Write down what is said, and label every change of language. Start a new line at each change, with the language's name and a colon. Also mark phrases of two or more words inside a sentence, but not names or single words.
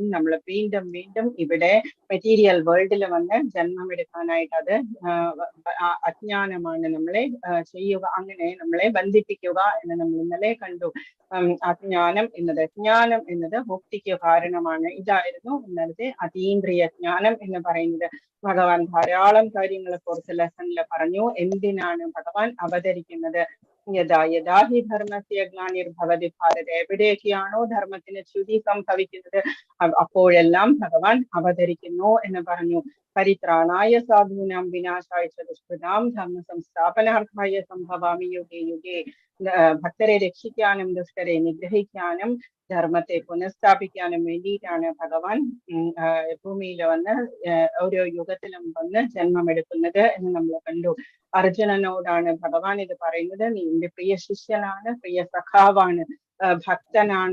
Malayalam: നമ്മൾ വീണ്ടും വീണ്ടും ഇവിടെ
English: material world
Malayalam: വന്ന് ജന്മമെടുക്കാനായിട്ട് അത് അജ്ഞാനമാണ് നമ്മളെ ചെയ്യുക, അങ്ങനെ നമ്മളെ ബന്ധിപ്പിക്കുക എന്ന് നമ്മൾ ഇന്നലെ കണ്ടു. അജ്ഞാനം എന്നത് മുക്തിക്ക് കാരണമാണ്. ഇതായിരുന്നു ഇന്നലത്തെ അതീന്ദ്രിയ ജ്ഞാനം എന്ന് പറയുന്നത്. ഭഗവാൻ ധാരാളം കാര്യങ്ങൾ
English: fourth lesson
Malayalam: പറഞ്ഞു. എന്തിനാണ് ഭഗവാൻ അവതരിക്കുന്നത്?
Sanskrit: യഥാ യഥാ ഹി ധർമ്മസ്യ ഗ്ലാനിർഭവതി ഭാരത.
Malayalam: എവിടെയൊക്കെയാണോ ധർമ്മത്തിന് ച്യുതി സംഭവിക്കുന്നത് അപ്പോഴെല്ലാം ഭഗവാൻ അവതരിക്കുന്നു എന്ന് പറഞ്ഞു.
Sanskrit: പരിത്രാണായ സാധൂനാം വിനാശായ ച ദുഷ്കൃതാം ധർമ്മ സംസ്ഥാപനാർത്ഥായ സംഭവാമി യുഗേ യുഗേ.
Malayalam: ഭക്തരെ രക്ഷിക്കാനും ദുഷ്ടരെ നിഗ്രഹിക്കാനും ധർമ്മത്തെ പുനഃസ്ഥാപിക്കാനും വേണ്ടിയിട്ടാണ് ഭഗവാൻ ഭൂമിയിൽ വന്ന് ഓരോ യുഗത്തിലും വന്ന് ജന്മമെടുക്കുന്നത് എന്ന് നമ്മൾ കണ്ടു. അർജുനനോടാണ് ഭഗവാൻ ഇത് പറയുന്നത്. നീ എന്റെ പ്രിയ ശിഷ്യനാണ്, പ്രിയ സഖാവാണ്, ഭക്തനാണ്.